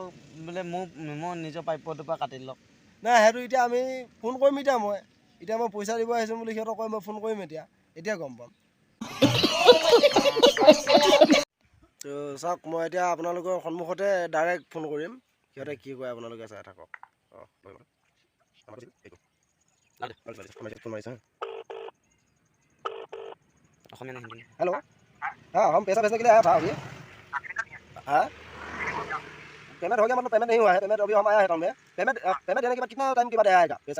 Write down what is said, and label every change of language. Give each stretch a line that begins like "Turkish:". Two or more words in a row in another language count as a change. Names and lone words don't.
Assamese: বোলে মোৰ নিজৰ প্ৰাপ্যটোৰ পৰা কাটি লওক। নাই, সেইটো এতিয়া আমি ফোন কৰিম। এতিয়া মই পইচা দিব আহিছোঁ বুলি সিহঁতক কৈ মই ফোন কৰিম। এতিয়া গম পাম। তো চাওক, মই এতিয়া আপোনালোকৰ সন্মুখতে ডাইৰেক্ট ফোন কৰিম। সিহঁতে কি কয় আপোনালোকে চাই থাকক।
Hindi: हेलो, हाँ हम पैसा भेजने के लिए आया था अभी। हाँ पेमेंट हो गया, मतलब पेमेंट नहीं हुआ है। पेमेंट अभी हम आया है अकाउंट में। पेमेंट देने के बाद कितना टाइम के बाद आएगा पैसा?